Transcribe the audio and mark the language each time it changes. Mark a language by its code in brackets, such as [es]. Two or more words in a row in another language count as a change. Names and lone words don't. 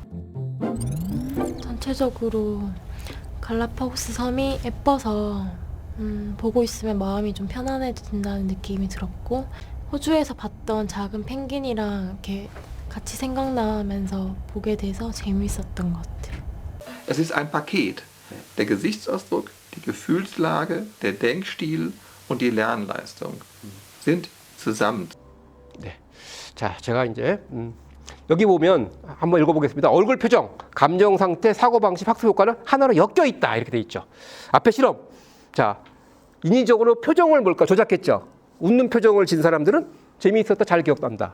[ko] 전체적으로 갈라파고스 섬이 예뻐서 보고 있으면 마음이 좀 편안해진다는 느낌이 들었고, 호주에서 봤던 작은 펭귄이랑 이렇게 같이 생각나면서 보게 돼서 재미있었던 것 같아요. [de] Es ist ein Paket. Der Gesichtsausdruck, die Gefühlslage, der Denkstil und die Lernleistung sind zusammen. [ko] 네. 자, 제가 이제 여기 보면 한번 읽어보겠습니다. 얼굴 표정, 감정 상태, 사고 방식, 학습 효과는 하나로 엮여 있다 이렇게 돼 있죠. 앞에 실험. 자, 인위적으로 표정을 뭘까 조작했죠. 웃는 표정을 진 사람들은 재미있었다, 잘 기억난다.